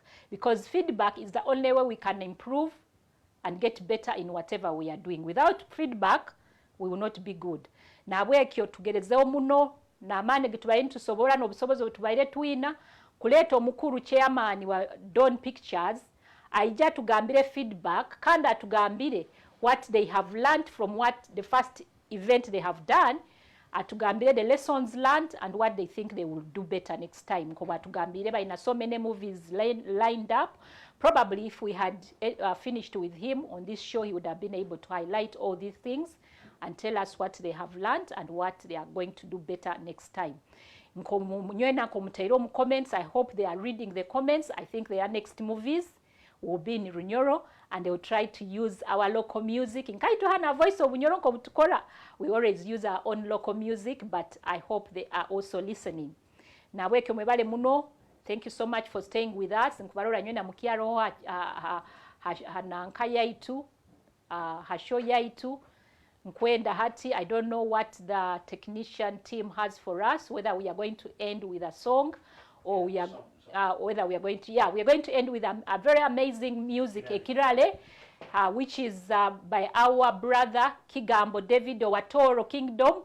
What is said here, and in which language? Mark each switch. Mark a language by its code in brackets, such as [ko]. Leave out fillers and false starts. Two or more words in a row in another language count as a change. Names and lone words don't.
[en] Because feedback is the only way we can improve and get better in whatever we are doing. Without feedback, we will not be good. [nyo] Nabwekyo tugerezeho muno n'amaani getubaire nitusobola n'obusobozi bwetubaire twina kuleeta omukuru chairman wa Dawn Pictures aija tugambire feedback kandi atugambire [en] what they have learned from what the first event they have done, [nyo] atugambire [en] the lessons learned and what they think they will do better next time. [nyo] Kuba atugambire baina [en] so many movies lined up. Probably if we had finished with him on this show, he would have been able to highlight all these things and tell us what they have learned and what they are going to do better next time. Comments. I hope they are reading the comments. I think their next movies will be in Runyoro and they will try to use our local music. In Kaituhana voice of Bunyoro Kobutukora, we always use our own local music, but I hope they are also listening. [nyo] Naweke mwebale muno, [en] thank you so much for staying with us. [nyo] Nkubarora nywena mukiaro hananka yaitu, hasho yaitu. Nkwenda hati, [en] I don't know what the technician team has for us, whether we are going to end with a song or we are whether we are going to, we are going to end with a very amazing music, Ekirale, which is by our brother Kigambo David Owatoro Kingdom.